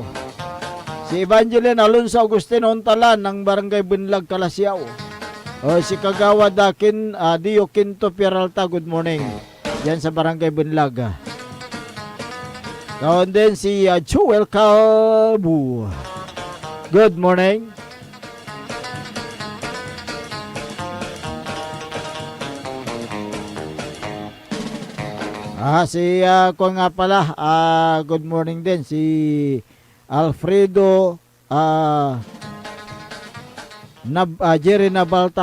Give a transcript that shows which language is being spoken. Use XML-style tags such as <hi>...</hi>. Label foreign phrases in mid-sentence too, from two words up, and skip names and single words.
<tl>Si Evangeline Alonso Agustin Ontalan ng Barangay Bunlag, Kalasyaw. Si Kagawa Dakin Dio Quinto Peralta,</tl> <en>good morning.</en> <tl>Diyan sa Barangay Bunlag. Kaon din si Joel Calbu.</tl> <en>Good morning.</en> <tl>Ko nga pala,</tl> <en>good morning</en> <tl>din si Alfredo Jerry Nabalta.</tl>